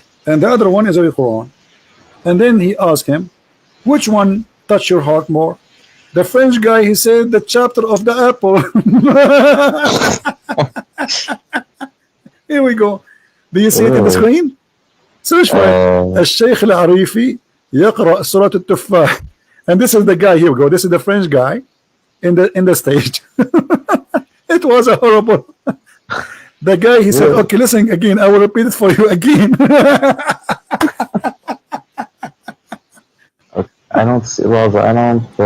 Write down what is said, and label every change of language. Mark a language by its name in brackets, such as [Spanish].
[English] And the other one is the Quran. And then he asked him, which one touch your heart more? The French guy, he said the chapter of the apple. Here we go. Do you see it in the screen? Search for it. [Arabic] Sheikh al-Arifi يقرأ سورة التفاح. [English] And this is the guy. Here we go. This is the French guy in the stage. It was a horrible. The guy, he said, okay, listen again. I will repeat it for you again. I don't see. Well, I don't.